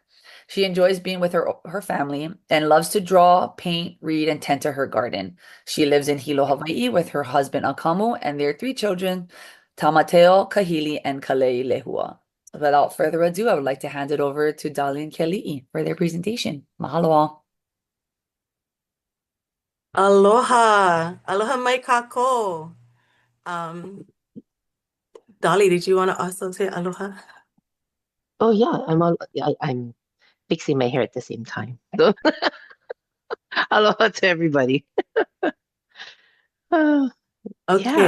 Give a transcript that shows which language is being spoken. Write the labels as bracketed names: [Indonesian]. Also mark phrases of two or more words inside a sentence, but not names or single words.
[English] She enjoys being with her family and loves to draw, paint, read, and tend to her garden. She lives in Hilo, Hawaii with her husband Akamu and their 3 children, Tamateo, Kahili, and Kalei Lehua. Without further ado, I would like to hand it over to Dali and Keli'i for their presentation. Mahalo all. Aloha. [Hawaiian] Aloha mai kako. [English] Um, Dolly, did you want to also say aloha? Oh yeah, I'm fixing my hair at the same time. So aloha to everybody. Uh, Okay,